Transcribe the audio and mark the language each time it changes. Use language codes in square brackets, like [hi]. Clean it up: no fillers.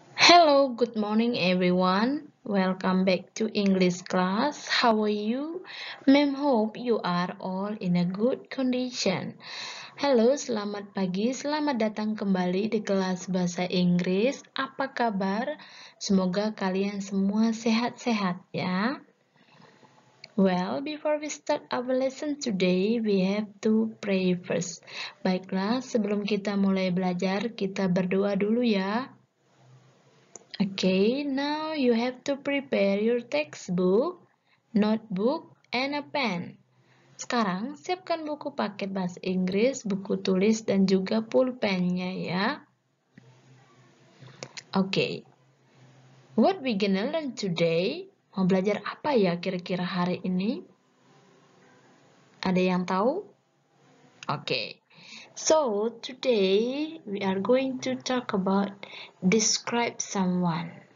[en] Hello, good morning everyone. Welcome back to English class. How are you? Ma'am hope you are all in a good condition. [id] Halo, selamat pagi. Selamat datang kembali di kelas bahasa Inggris. Apa kabar? Semoga kalian semua sehat-sehat ya. [en] Well, before we start our lesson today, we have to pray first. [id] Baiklah, sebelum kita mulai belajar, kita berdoa dulu ya. [en] Okay, now you have to prepare your textbook, notebook, and a pen. [id] Sekarang, siapkan buku paket bahasa Inggris, buku tulis, dan juga pulpennya ya. [en] Okay, what we gonna learn today? [id] Mau belajar apa ya kira-kira hari ini? Ada yang tahu? [en] Okay, so today we are going to talk about describe someone.